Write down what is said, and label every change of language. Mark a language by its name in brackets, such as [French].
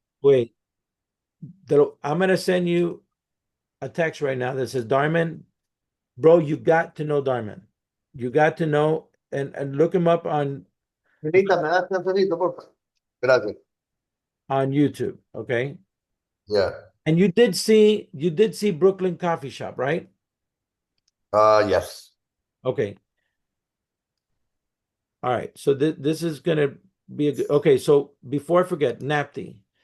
[English] Wait, I'm gonna send you a text right now that says, Darman, bro, you got to know Darman. You got to know and look him up [Spanish] Finita, ¿me das chancecito, por favor? Gracias. [English] on YouTube, okay? Yeah. And you did see Brooklyn Coffee Shop, right? Yes. Okay. All right. So this is gonna be a good. Okay. So before I forget, Napti.